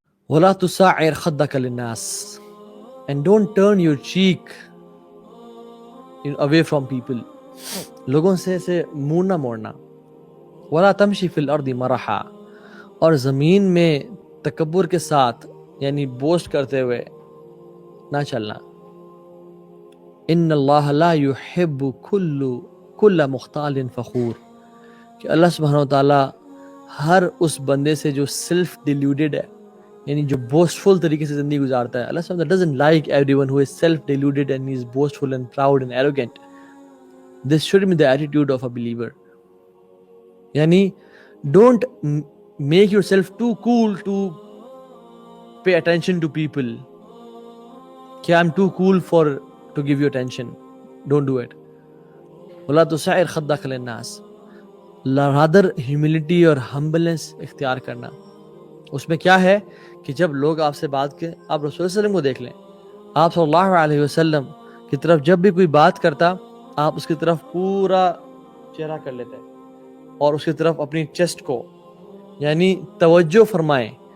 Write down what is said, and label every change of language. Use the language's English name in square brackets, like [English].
[Arabic] وَلَا تُسَعِّرْ خَدَّكَ لِلنَّاسِ, [English] and don't turn your cheek away from people. [Urdu] لوگوں سے ایسے منہ نہ موڑنا. [Arabic] وَلَا تَمْشِ فِي الْأَرْضِ مَرَحًا, [Urdu] اور زمین میں تکبر کے ساتھ یعنی بوسٹ کرتے ہوئے نہ چلنا. [Arabic] ان اللہ لا يحب کل مختال فخور, [Urdu] کہ اللہ سبحانہ و تعالیٰ ہر اس بندے سے جو سیلف ڈیلیوڈڈ ہے, یعنی جو بوسٹفل طریقے سے زندگی گزارتا ہے. اللہ سبحانہ و تعالیٰ [English] doesn't like everyone who is self deluded and is boastful and proud and arrogant. This should be the attitude of a believer. یعنی don't make yourself too cool to pay attention to people. کہ I'm too cool to give you attention. Don't do it. [Arabic] وَلَا تُسَعِّرْ خَدَّكَ لِلنَّاسِ, [English] rather humility [Arabic] اور humbleness [Urdu] اختیار کرنا. اس میں کیا ہے کہ جب لوگ آپ سے بات کریں, آپ رسول صلی اللہ علیہ وسلم کو دیکھ لیں. آپ صلی اللہ علیہ وسلم کی طرف جب بھی کوئی بات کرتا, آپ اس کی طرف پورا چہرہ کر لیتے اور اس کی طرف اپنی چیسٹ کو یعنی توجہ فرمائیں.